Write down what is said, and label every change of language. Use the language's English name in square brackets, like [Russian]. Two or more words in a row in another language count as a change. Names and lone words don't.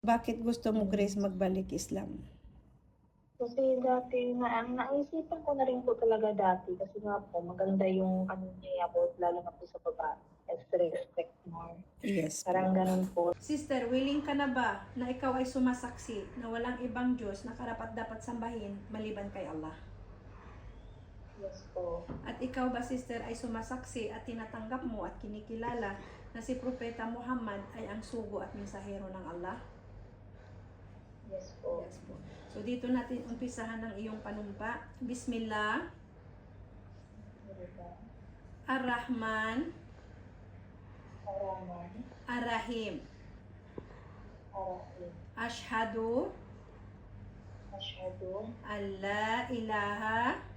[Filipino] Bakit gusto mo, Grace, magbalik Islam? Kasi dati naisipan ko na rin po talaga dati kasi nga po maganda yung ano niya about lalo na po sa babae. [English] Respect more. [Filipino] Yes po. Parang ganun po. Sister, willing ka na ba na ikaw ay sumasaksi na walang ibang Diyos na karapat-dapat sambahin maliban kay Allah? Yes po. At ikaw ba, sister, ay sumasaksi at tinatanggap mo at kinikilala na si Propeta Muhammad ay ang sugo at mensahero ng Allah? Yes po. Yes po. So dito natin umpisahan ng iyong panumpa. [Arabic] بسم الله، الرحمن, Araman, Ar-Rahim. Arahim, Ashhadu Asyhadu, أن لا إله